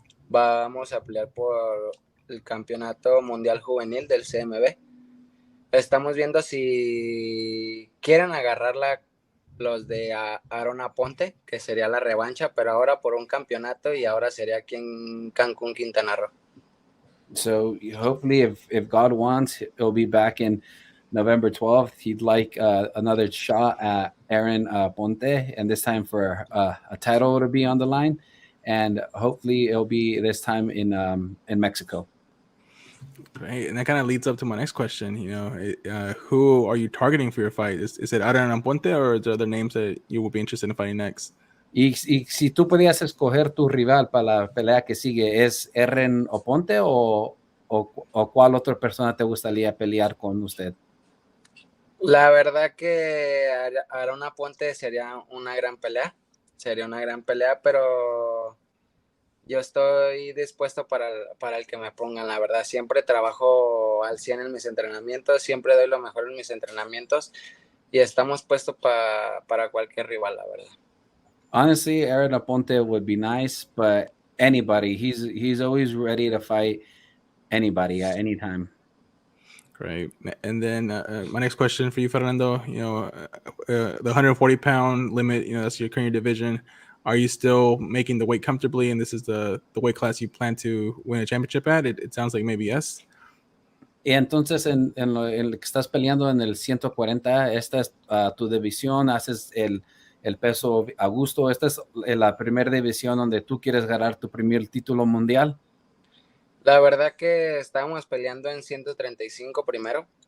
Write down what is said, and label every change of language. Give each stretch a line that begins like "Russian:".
Spanish: Vamos a pelear por el Campeonato Mundial Juvenil del CMB. Estamos viendo si quieren agarrarla los de Aaron Aponte, que sería la revancha, pero ahora por un campeonato y ahora sería aquí en Cancún, Quintana Roo.
English: So hopefully if God wants, he'll be back in November 12th. He'd like another shot at Aaron Ponte, and this time for a title to be on the line. And hopefully it'll be this time in Mexico. Great, and that kind of leads up to my next question. Who are you targeting for your fight? Is it Aaron Ponte, or is there other names that you will be interested in fighting next?
Spanish: Y si tú podías escoger tu rival para la pelea que sigue, ¿es Aaron Ponte o cuál otra persona te gustaría pelear con usted? La verdad que Aaron Aponte sería una gran pelea, pero yo estoy dispuesto para el que me pongan, la verdad. Siempre trabajo al 100 en mis entrenamientos, siempre doy lo mejor en mis entrenamientos y estamos puestos para cualquier rival, la verdad.
English: Honestly, Aaron Aponte would be nice, but anybody, he's always ready to fight anybody at any time. Great. And then my next question for you, Fernando, the 140-pound limit, that's your current division. Are you still making the weight comfortably, and this is the weight class you plan to win a championship at? It sounds like maybe yes.
Spanish: Y entonces en lo que estás peleando en el 140, esta es tu división, haces el peso a gusto. Esta es la primera división donde tú quieres ganar tu primer título mundial. La verdad que estábamos peleando en 135 primero.